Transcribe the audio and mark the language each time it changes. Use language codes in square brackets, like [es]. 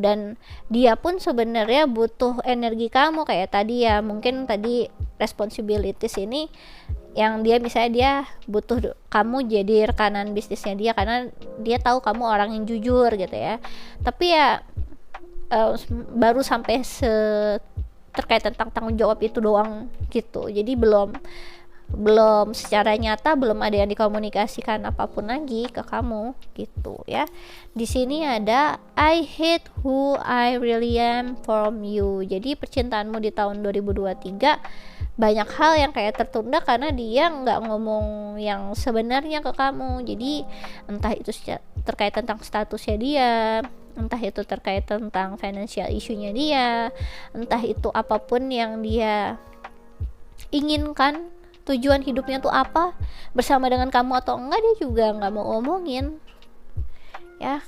[id] Dan dia pun sebenarnya butuh energi kamu kayak tadi ya, mungkin tadi responsibilities ini yang dia misalnya dia butuh kamu jadi rekanan bisnisnya dia karena dia tahu kamu orang yang jujur gitu ya. Tapi ya baru sampai terkait tentang tanggung jawab itu doang gitu. Jadi belum secara nyata belum ada yang dikomunikasikan apapun lagi ke kamu gitu ya. Di sini ada [en] I hate who I really am from you. [id] Jadi percintaanmu di tahun 2023 banyak hal yang kayak tertunda karena dia nggak ngomong yang sebenarnya ke kamu. Jadi entah itu terkait tentang statusnya dia, entah itu terkait tentang financial issue-nya dia, entah itu apapun yang dia inginkan, tujuan hidupnya tuh apa, bersama dengan kamu atau enggak, dia juga nggak mau ngomongin ya.